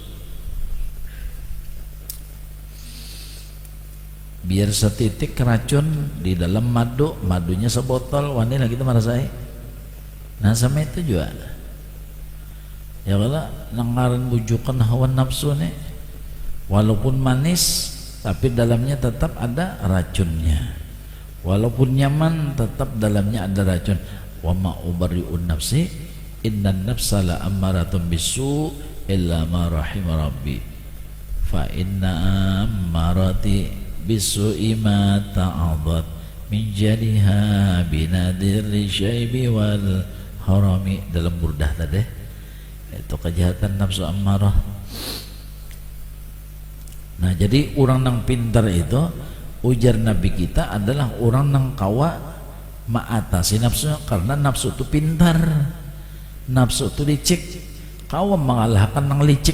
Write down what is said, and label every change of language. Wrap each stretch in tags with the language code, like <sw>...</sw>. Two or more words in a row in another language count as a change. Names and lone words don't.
<bjn>Biar setitik racun di dalam madu, madunya sebotol, wani lagi itu merasai. Nah sama itu juga ya kalau nangaran bujukan hawa nafsu nih, walaupun manis tapi dalamnya tetap ada racunnya. Walaupun nyaman tetap dalamnya ada racun.</bjn> <ar>وما أبرئ نفسي إن النفس لأمارة بالسوء إلا ما رحم ربي فإن أمارتي بالسوء ما اتعظت من جهلها بنذير الشيب والهرم.</ar> <bjn>Dalam burdah tadi itu kejahatan nafsu ammarah. Nah jadi orang yang pintar itu ujar Nabi kita adalah orang yang kawa mengatasi nafsu, karena nafsu itu pintar, nafsu itu licik, kawa mengalahkan yang licik.</bjn>